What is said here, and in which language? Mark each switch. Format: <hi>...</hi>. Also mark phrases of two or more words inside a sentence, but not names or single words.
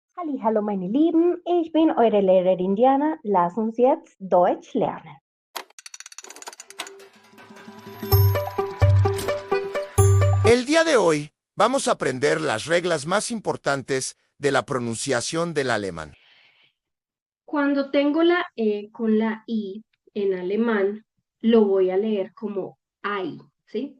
<de>Hallo meine Lieben, ich bin eure Lehrerin Diana. Lass uns jetzt Deutsch lernen.</de> <es>El día de hoy vamos a aprender las reglas más importantes de la pronunciación del alemán. Cuando tengo la E con la I en alemán, lo voy a leer como ai, ¿sí?</es>